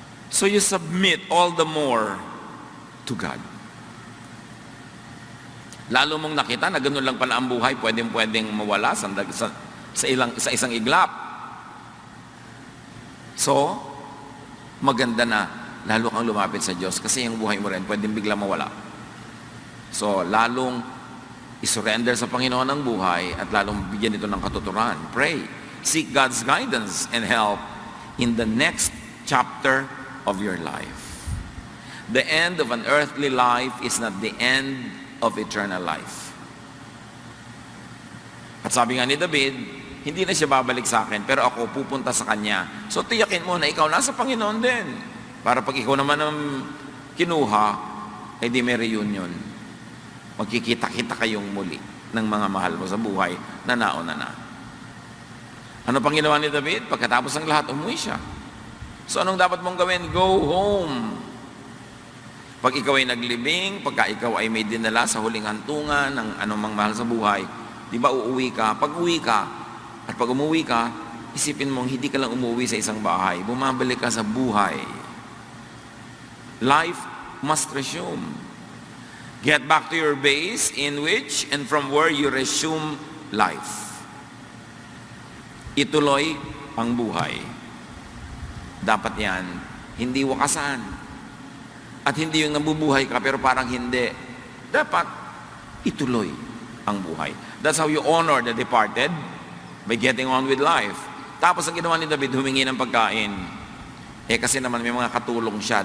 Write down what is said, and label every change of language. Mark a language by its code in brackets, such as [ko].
[en] So you submit all the more to God. [tl] Lalo mong nakita na ganun lang pala ang buhay, pwedeng mawala sa isang iglap. So, maganda na lalo kang lumapit sa Diyos kasi yung buhay mo rin pwedeng bigla mawala. So, lalong isurrender sa Panginoon ang buhay at lalong bigyan ito ng katuturan. [en] Pray. Seek God's guidance and help in the next chapter of your life. The end of an earthly life is not the end of eternal life. [tl] At sabi nga ni David, hindi na siya babalik sa akin, pero ako pupunta sa kanya. So tiyakin mo na ikaw nasa Panginoon din. Para pag ikaw naman ang kinuha, eh di may reunion. Magkikita-kita kayong muli ng mga mahal mo sa buhay na nauna na. Ano pang ginawa ni David? Pagkatapos ng lahat, umuwi siya. So anong dapat mong gawin? [en] Go home. [tl] Pag ikaw ay naglibing, pagka ikaw ay may dinala sa huling hantungan ng anumang mahal sa buhay, di ba uuwi ka? Pag uwi ka, at pag umuwi ka, isipin mong hindi ka lang umuwi sa isang bahay, bumabalik ka sa buhay. [en] Life must resume. Get back to your base in which and from where you resume life. [tl] Ituloy ang buhay. Dapat yan, hindi wakasan. At hindi yung nabubuhay ka pero parang hindi. Dapat ituloy ang buhay. [en] That's how you honor the departed, by getting on with life. [tl] Tapos ang ginawa ni David, humingi ng pagkain. Eh kasi naman may mga katulong siya.